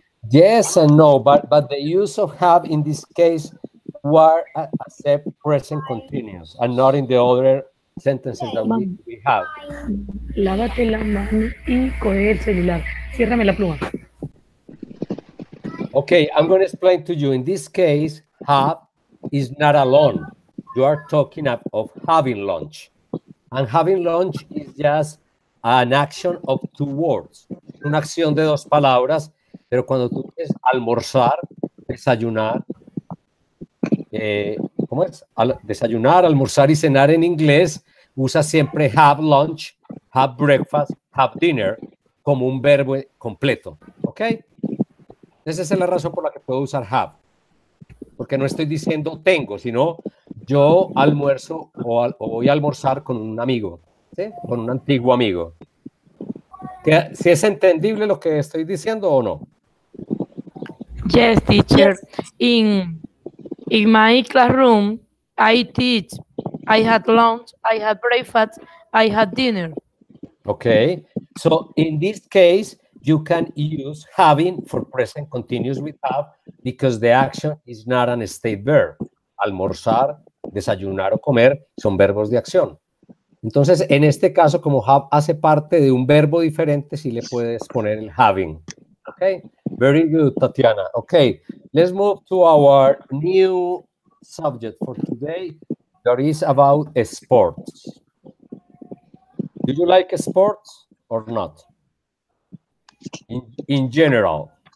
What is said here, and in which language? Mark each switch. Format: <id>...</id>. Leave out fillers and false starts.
<en>Yes and no, but the use of have in this case were accept present continuous and not in the other sentences that we have.</en> <es>Lávate la mano y coge el celular. Ciérrame la pluma.</es> <en>Okay, I'm going to explain to you. In this case, have is not alone. You are talking of having lunch. And having lunch is just an action of 2 words.</en> <es>Una acción de 2 palabras, pero cuando tú quieres almorzar, desayunar, ¿cómo es? Desayunar, almorzar y cenar en inglés, usa siempre have lunch, have breakfast, have dinner como un verbo completo. ¿Ok? Esa es la razón por la que puedo usar have. Porque no estoy diciendo tengo, sino yo almuerzo o voy a almorzar con un amigo, ¿sí? Con un antiguo amigo. ¿Si es entendible lo que estoy diciendo o no?</es> <en>Yes, teacher. Yes. In my classroom, I teach. I had lunch, I had breakfast, I had dinner. Okay. So in this case, you can use having for present continuous with have because the action is not an state verb.</en> <es>Almorzar, desayunar o comer son verbos de acción. Entonces, en este caso, como have hace parte de un verbo diferente, sí le puedes poner el having.</es> <en>Okay, very good, Tatiana. Okay, let's move to our new subject for today. That is about sports. Do you like sports or not? In general.</en>